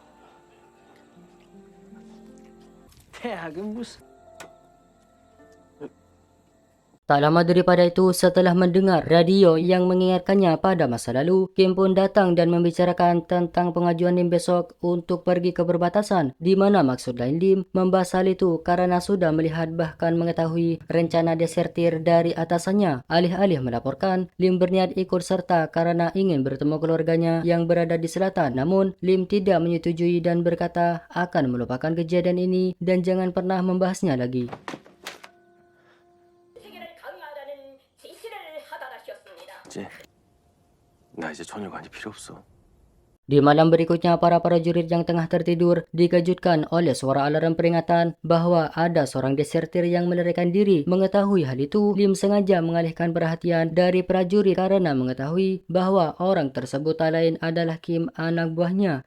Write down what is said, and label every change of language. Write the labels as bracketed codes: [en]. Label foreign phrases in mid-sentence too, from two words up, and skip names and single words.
[id] Tak lama daripada itu, setelah mendengar radio yang mengingatkannya pada masa lalu, Kim pun datang dan membicarakan tentang pengajuan Lim besok untuk pergi ke perbatasan, di mana maksud lain Lim membahas hal itu karena sudah melihat bahkan mengetahui rencana desertir dari atasannya. Alih-alih melaporkan, Lim berniat ikut serta karena ingin bertemu keluarganya yang berada di selatan. Namun, Lim tidak menyetujui dan berkata akan melupakan kejadian ini dan jangan pernah membahasnya lagi. [ko] 나 이제 전혀관이 필요 없어. [id] Di malam berikutnya, para prajurit yang tengah tertidur dikejutkan oleh suara alarm peringatan bahwa ada seorang desertir yang melarikan diri. Mengetahui hal itu, Lim sengaja mengalihkan perhatian dari prajurit karena mengetahui bahwa orang tersebut tak lain adalah Kim, anak buahnya.